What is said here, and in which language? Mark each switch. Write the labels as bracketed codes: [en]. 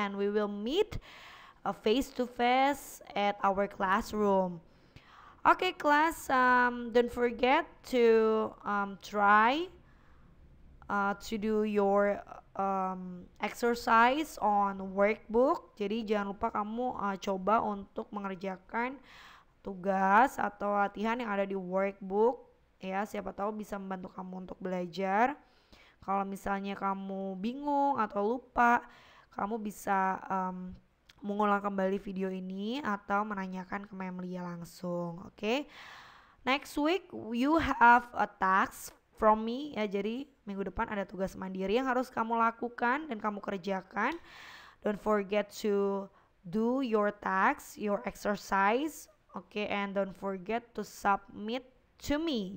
[en] And we will meet face to face at our classroom. Okay class, don't forget to try to do your exercise on workbook. [id] Jadi jangan lupa kamu coba untuk mengerjakan tugas atau latihan yang ada di workbook ya, siapa tahu bisa membantu kamu untuk belajar. Kalau misalnya kamu bingung atau lupa, kamu bisa mengulang kembali video ini atau menanyakan ke Ma'am Lia langsung, oke? [en] Next week you have a task from me [id] ya, jadi Minggu depan ada tugas mandiri yang harus kamu lakukan dan kamu kerjakan. [en] Don't forget to do your tasks, your exercise. Oke, and don't forget to submit to me.